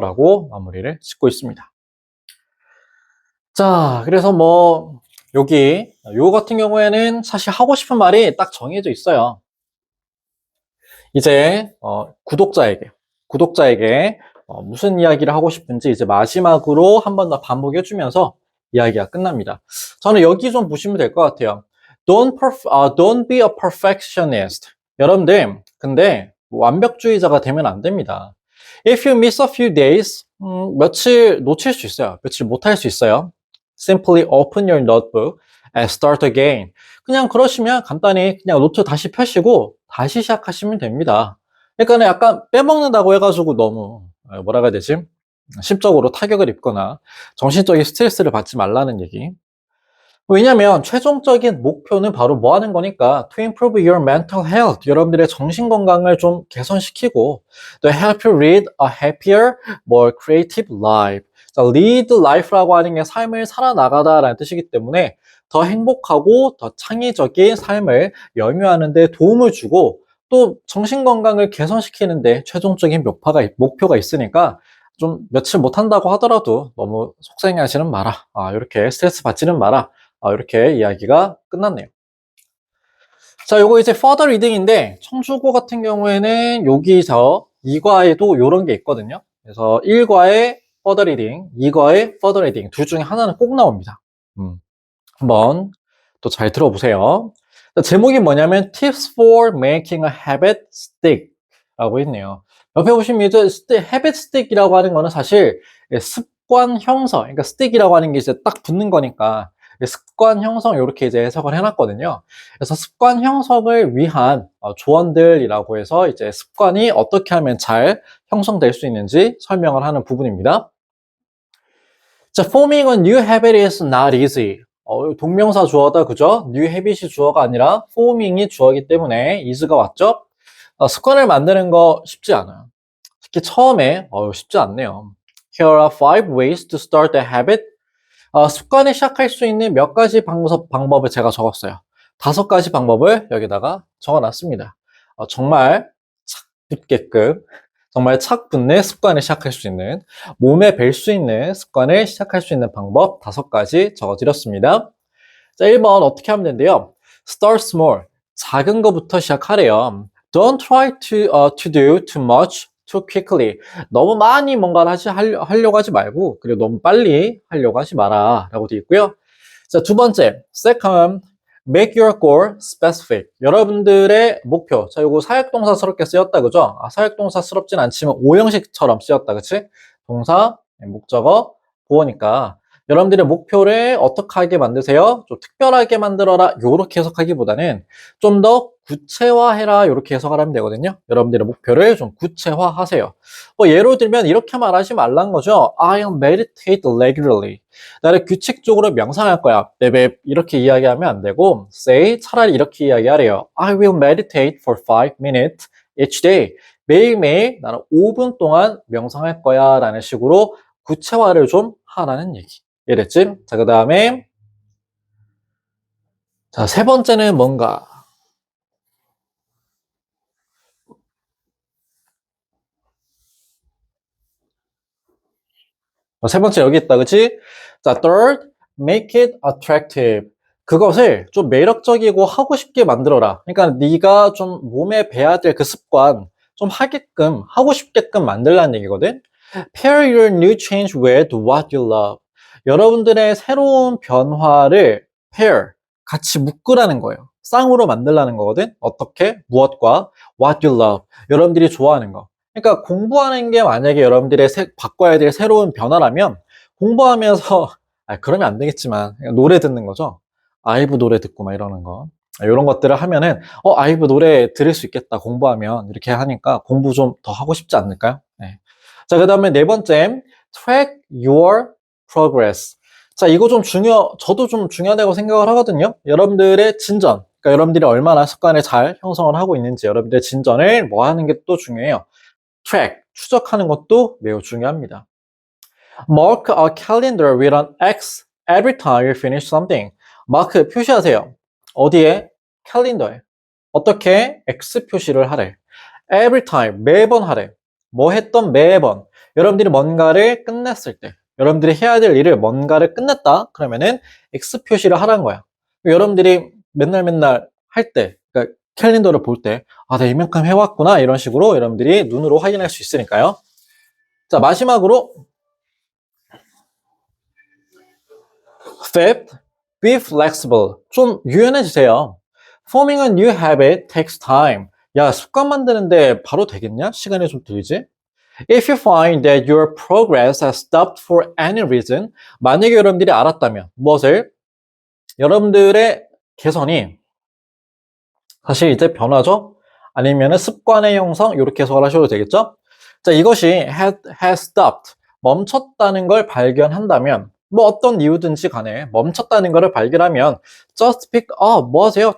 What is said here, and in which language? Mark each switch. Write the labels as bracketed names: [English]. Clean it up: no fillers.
[Korean] 라고 마무리를 짓고 있습니다. 자, 그래서 뭐 여기 요 같은 경우에는 사실 하고 싶은 말이 딱 정해져 있어요. 이제 구독자에게 무슨 이야기를 하고 싶은지 이제 마지막으로 한 번 더 반복해 주면서 이야기가 끝납니다. 저는 여기 좀 보시면 될 것 같아요. [English] Don't be a perfectionist. [Korean] 여러분들 근데 완벽주의자가 되면 안 됩니다. [English] If you miss a few days, [Korean] 며칠 놓칠 수 있어요. 며칠 못할 수 있어요. [English] Simply open your notebook and start again. [Korean] 그냥 그러시면 간단히 그냥 노트 다시 펴시고 다시 시작하시면 됩니다. 그러니까 약간 빼먹는다고 해가지고 너무 뭐라고 해야 되지? 심적으로 타격을 입거나 정신적인 스트레스를 받지 말라는 얘기. 왜냐면 최종적인 목표는 바로 뭐 하는 거니까 [English] to improve your mental health. [Korean] 여러분들의 정신 건강을 좀 개선시키고 [English] to help you lead a happier, more creative life. [Korean] 자, lead life라고 하는 게 삶을 살아나가다라는 뜻이기 때문에 더 행복하고 더 창의적인 삶을 영위하는 데 도움을 주고 또 정신 건강을 개선시키는데 최종적인 목표가 있으니까 좀 며칠 못한다고 하더라도 너무 속상해하지는 마라. 이렇게 스트레스 받지는 마라. 이렇게 이야기가 끝났네요. 자, 요거 이제 further reading인데 청주고 같은 경우에는 여기서 2과에도 요런 게 있거든요. 그래서 1과에 further reading, 2과에 further reading 둘 중에 하나는 꼭 나옵니다. 한번 또 잘 들어보세요. 자, 제목이 뭐냐면 Tips for Making a Habit Stick 라고 있네요. 옆에 보시면 이제 habit stick이라고 하는 거는 사실 습관 형성, 그러니까 stick이라고 하는 게 이제 딱 붙는 거니까 습관 형성 이렇게 이제 해석을 해놨거든요. 그래서 습관 형성을 위한 조언들이라고 해서 이제 습관이 어떻게 하면 잘 형성될 수 있는지 설명을 하는 부분입니다. [English] 자, forming a new habit is not easy. [Korean] 동명사 주어다, 그죠? new habit이 주어가 아니라 forming이 주어이기 때문에 is가 왔죠? 습관을 만드는 거 쉽지 않아요. 특히 처음에 쉽지 않네요. [English] Here are 5 ways to start a habit. [Korean] 습관을 시작할 수 있는 몇 가지 방법을 제가 적었어요. 5가지 방법을 여기다가 적어놨습니다. 정말 착 붙게끔, 정말 착 붙는 습관을 시작할 수 있는, 몸에 뵐 수 있는 습관을 시작할 수 있는 방법 5가지 적어드렸습니다. 자, 1번 어떻게 하면 된대요? [English] Start small. [Korean] 작은 거부터 시작하래요. [English] Don't try to do too much too quickly. [Korean] 너무 많이 뭔가를 하려고 하지 말고, 그리고 너무 빨리 하려고 하지 마라. 라고 되어 있고요. 자, 2번째. [English] Second, make your goal specific. [Korean] 여러분들의 목표. 자, 요거 사역동사스럽게 쓰였다, 그죠? 사역동사스럽진 않지만 오형식처럼 쓰였다, 그치? 동사, 목적어, 보어니까. 여러분들의 목표를 어떻게 하게 만드세요? 좀 특별하게 만들어라. 요렇게 해석하기보다는 좀 더 구체화해라. 요렇게 해석을 하면 되거든요. 여러분들의 목표를 좀 구체화하세요. 예로 들면 이렇게 말하지 말란 거죠. [English] I'll meditate regularly. [Korean] 나를 규칙적으로 명상할 거야. 네베 이렇게 이야기하면 안 되고 say 차라리 이렇게 이야기하래요. [English] I will meditate for 5 minutes each day. [Korean] 매일매일 나는 5분 동안 명상할 거야 라는 식으로 구체화를 좀 하라는 얘기. 이해됐지? 자, 그 다음에 자, 3번째는 뭔가? 세 번째 여기 있다, 그치? [English] 자, third, make it attractive. [Korean] 그것을 좀 매력적이고 하고 싶게 만들어라. 그러니까 네가 좀 몸에 배야 될 그 습관 좀 하게끔, 하고 싶게끔 만들라는 얘기거든? [English] Pair your new change with what you love. [Korean] 여러분들의 새로운 변화를 pair, 같이 묶으라는 거예요. 쌍으로 만들라는 거거든? 어떻게? 무엇과? [English] What you love. [Korean] 여러분들이 좋아하는 거. 그러니까 공부하는 게 만약에 여러분들의 바꿔야 될 새로운 변화라면 공부하면서 그러면 안 되겠지만 노래 듣는 거죠. 아이브 노래 듣고 막 이러는 거. 이런 것들을 하면은 아이브 노래 들을 수 있겠다 공부하면 이렇게 하니까 공부 좀 더 하고 싶지 않을까요? 네. 자, 그 다음에 4번째 [English] track your progress. [Korean] 자, 이거 좀 저도 좀 중요하다고 생각을 하거든요. 여러분들의 진전, 그러니까 여러분들이 얼마나 습관을 잘 형성을 하고 있는지 여러분들의 진전을 뭐 하는 게 또 중요해요. track, 추적하는 것도 매우 중요합니다. [English] Mark a calendar with an X every time you finish something. [Korean] 마크 표시하세요. 어디에? 캘린더에. 어떻게? X 표시를 하래. [English] Every time, [Korean] 매번 하래. 뭐 했던 매번. 여러분들이 뭔가를 끝냈을 때, 여러분들이 해야 될 일을 뭔가를 끝냈다? 그러면은 X 표시를 하라는 거야. 여러분들이 맨날 할 때, 그러니까 캘린더를 볼 때, 내가 이만큼 해왔구나. 이런 식으로 여러분들이 눈으로 확인할 수 있으니까요. 자, 마지막으로 [English] Fifth, be flexible. [Korean] 좀 유연해지세요. [English] Forming a new habit takes time. [Korean] 야, 습관 만드는데 바로 되겠냐? 시간이 좀 들지? [English] If you find that your progress has stopped for any reason, [Korean] 만약에 여러분들이 알았다면 무엇을? 여러분들의 개선이 사실 이제 변화죠? 아니면 습관의 형성 이렇게 해석을 하셔도 되겠죠? 자, 이것이 has stopped, 멈췄다는 걸 발견한다면 뭐 어떤 이유든지 간에 멈췄다는 것을 발견하면 [English] just pick up, [Korean] 뭐 하세요?